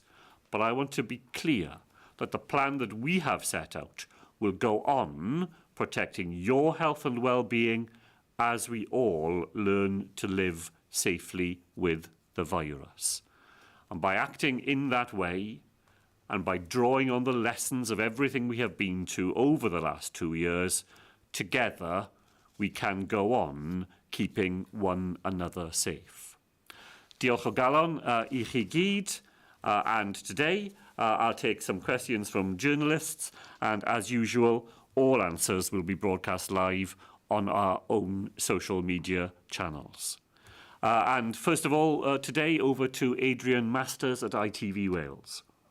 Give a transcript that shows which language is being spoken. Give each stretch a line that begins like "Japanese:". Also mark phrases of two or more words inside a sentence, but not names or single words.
English: But I want to be clear that the plan that we have set out will go on protecting your health and well-being as we all learn to live safely with the virus. And by acting in that way, and by drawing on the lessons of everything we have been to over the last 2 years, together we can go on keeping one another safe.
Welsh: Diolch o galon I chi gyd,
English: and today I'll take some questions from journalists, and as usual, all answers will be broadcast live on our own social media channels. And first of all, today over to Adrian Masters at ITV Wales.